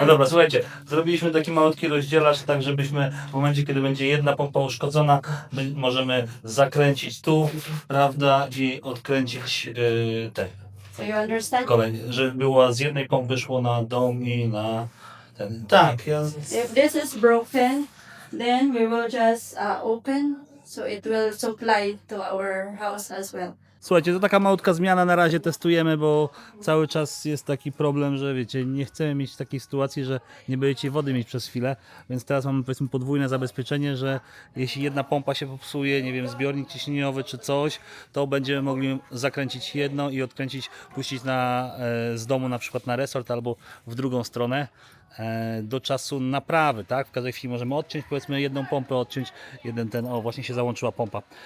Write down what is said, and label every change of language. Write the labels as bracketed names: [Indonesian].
[Polish] No dobra, słuchajcie, zrobiliśmy taki malutki rozdzielacz, tak żebyśmy w momencie, kiedy będzie jedna pompa uszkodzona, my możemy zakręcić tu, prawda, i odkręcić te [English] So you understand? [Polish] kolej, żeby było z jednej pompy szło na dom i na ten. Tak, ja... [English] If this is broken, then we will just open so it will supply to our house as well. [Polish] Słuchajcie, to taka malutka zmiana, na razie testujemy, bo cały czas jest taki problem, że wiecie, nie chcemy mieć takiej sytuacji, że nie będziecie wody mieć przez chwilę, więc teraz mamy powiedzmy podwójne zabezpieczenie, że jeśli jedna pompa się popsuje, nie wiem, zbiornik ciśnieniowy czy coś, to będziemy mogli zakręcić jedno i odkręcić, puścić z domu na przykład na resort albo w drugą stronę do czasu naprawy, tak? W każdej chwili możemy odciąć, powiedzmy jedną pompę, odciąć o właśnie się załączyła pompa.